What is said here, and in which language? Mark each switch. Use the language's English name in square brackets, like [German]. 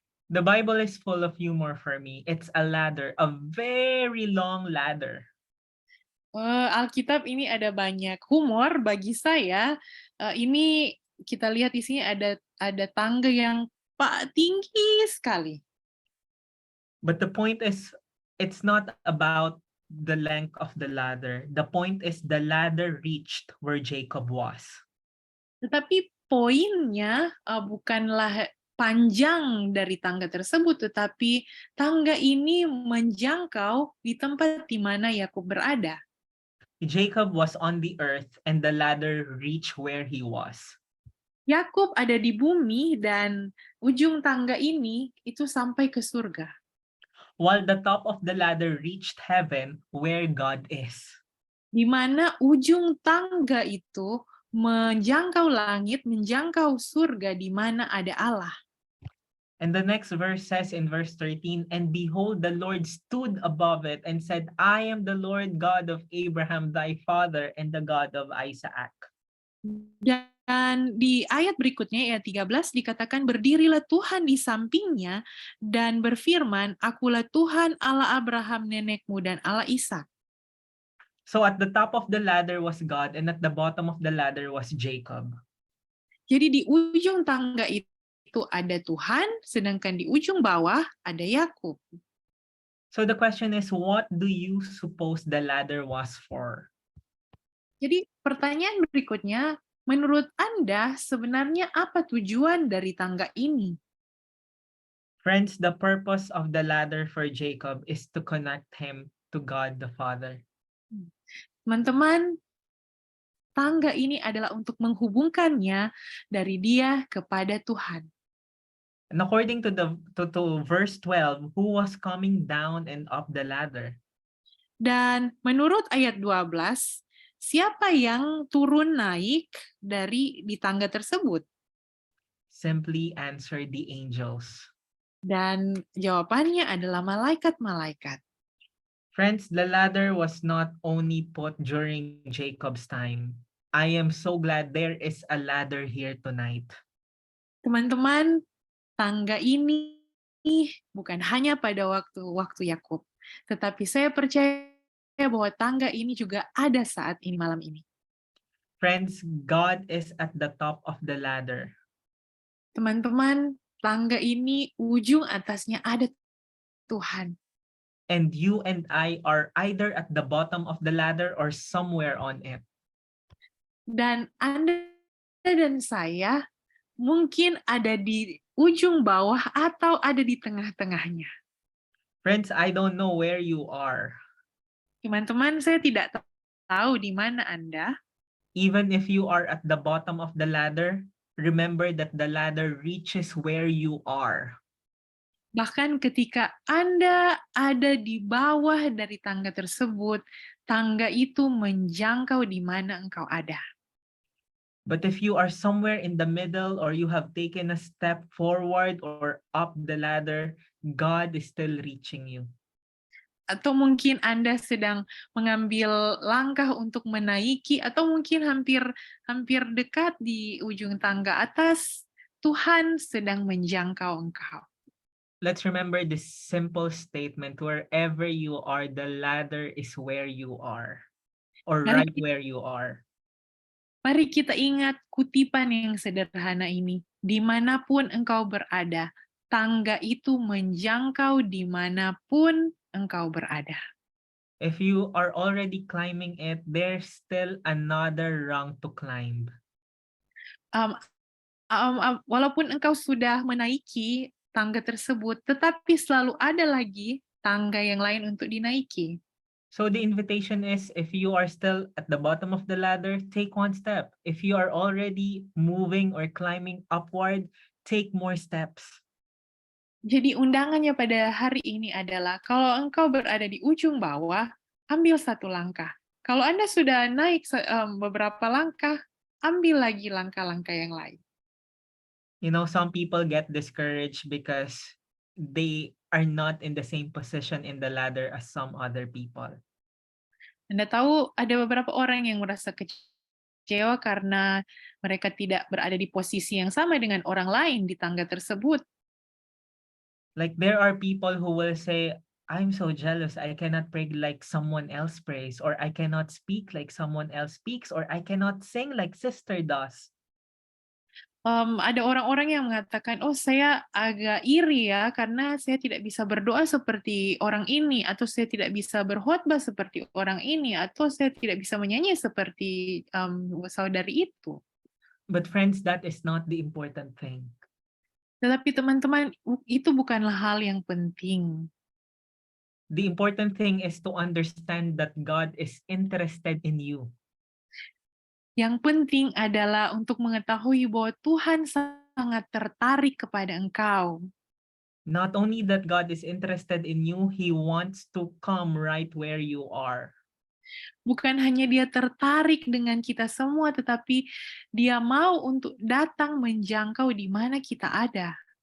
[English] The Bible is full of humor for me. It's a ladder, a very long ladder. [Indonesian] Alkitab ini ada banyak humor bagi saya. Ini kita lihat di sini ada tangga yang tinggi sekali. [English] But the point is, it's not about the length of the ladder. The point is the ladder reached where Jacob was. [Indonesian] Tetapi poinnya bukanlah panjang dari tangga tersebut, tetapi tangga ini menjangkau di tempat di mana Yakub berada. [English] Jacob was on the earth and the ladder reached where he was. [Indonesian] Yakub ada di bumi dan ujung tangga ini itu sampai ke surga. [English] While the top of the ladder reached heaven where God is. [Indonesian] Di mana ujung tangga itu menjangkau langit, menjangkau surga di mana ada Allah. [English] And the next verse says in verse 13, and behold, the Lord stood above it and said, I am the Lord God of Abraham, thy father, and the God of Isaac. [Indonesian] Dan di ayat berikutnya, ayat 13, dikatakan, berdirilah Tuhan di sampingnya dan berfirman, akulah Tuhan Allah Abraham nenekmu dan Allah Ishak. [English] So at the top of the ladder was God, and at the bottom of the ladder was Jacob. [Indonesian] Jadi di ujung tangga itu ada Tuhan, sedangkan di ujung bawah ada Yakub. [English] So the question is, what do you suppose the ladder was for? [Indonesian] Jadi pertanyaan berikutnya, menurut Anda sebenarnya apa tujuan dari tangga ini? [English] Friends, the purpose of the ladder for Jacob is to connect him to God the Father. [Indonesian] Teman-teman, tangga ini adalah untuk menghubungkannya dari dia kepada Tuhan. [English] And according to verse 12, who was coming down and up the ladder? [Indonesian] Dan menurut ayat 12, siapa yang turun naik di tangga tersebut? [English] Simply answer the angels. [Indonesian] Dan jawabannya adalah malaikat-malaikat. [English] Friends, the ladder was not only put during Jacob's time. I am so glad there is a ladder here tonight. [Indonesian] Teman-teman, tangga ini bukan hanya pada waktu Yakub, tetapi saya percaya bahwa tangga ini juga ada saat ini, malam ini. [English] Friends, God is at the top of the ladder. [Indonesian] Teman-teman, tangga ini ujung atasnya ada Tuhan. [English] And you and I are either at the bottom of the ladder or somewhere on it. [Indonesian] Dan Anda dan saya mungkin ada di ujung bawah atau ada di tengah-tengahnya. [English] Friends, I don't know where you are. [Indonesian] Teman-teman, saya tidak tahu di mana Anda. [English] Even if you are at the bottom of the ladder, remember that the ladder reaches where you are. [Indonesian] Bahkan ketika Anda ada di bawah dari tangga tersebut, tangga itu menjangkau di mana engkau ada. [English] But if you are somewhere in the middle or you have taken a step forward or up the ladder, God is still reaching you. [Indonesian] Atau mungkin Anda sedang mengambil langkah untuk menaiki, atau mungkin hampir dekat di ujung tangga atas, Tuhan sedang menjangkau engkau. [English] Let's remember this simple statement: wherever you are, the ladder is where you are, or [Indonesian] Mari [English] right where you are. [Indonesian] Mari kita ingat kutipan yang sederhana ini. Dimanapun engkau berada, tangga itu menjangkau dimanapun engkau berada. [English] If you are already climbing it, there's still another rung to climb. [Indonesian] Walaupun engkau sudah menaiki tangga tersebut, tetapi selalu ada lagi tangga yang lain untuk dinaiki. [English] So the invitation is, if you are still at the bottom of the ladder, take one step. If you are already moving or climbing upward, take more steps. [Indonesian] Jadi undangannya pada hari ini adalah, kalau engkau berada di ujung bawah, ambil satu langkah. Kalau Anda sudah naik beberapa langkah, ambil lagi langkah-langkah yang lain. [English] You know, some people get discouraged because they are not in the same position in the ladder as some other people. [Indonesian] Anda tahu, ada beberapa orang yang merasa kecewa karena mereka tidak berada di posisi yang sama dengan orang lain di tangga tersebut. [English] Like, there are people who will say, I'm so jealous, I cannot pray like someone else prays, or I cannot speak like someone else speaks, or I cannot sing like sister does. [Indonesian] Ada orang-orang yang mengatakan, oh saya agak iri ya, karena saya tidak bisa berdoa seperti orang ini, atau saya tidak bisa berkhotbah seperti orang ini, atau saya tidak bisa menyanyi seperti saudari itu. [English] But friends, that is not the important thing. [Indonesian] Tetapi teman-teman, itu bukanlah hal yang penting. [English] The important thing is to understand that God is interested in you. [Indonesian] Yang penting adalah untuk mengetahui bahwa Tuhan sangat tertarik kepada engkau. [English] Not only that God is interested in you, He wants to come right where you are. [Indonesian] Bukan hanya Dia tertarik dengan kita semua, tetapi Dia mau untuk datang menjangkau di mana kita ada.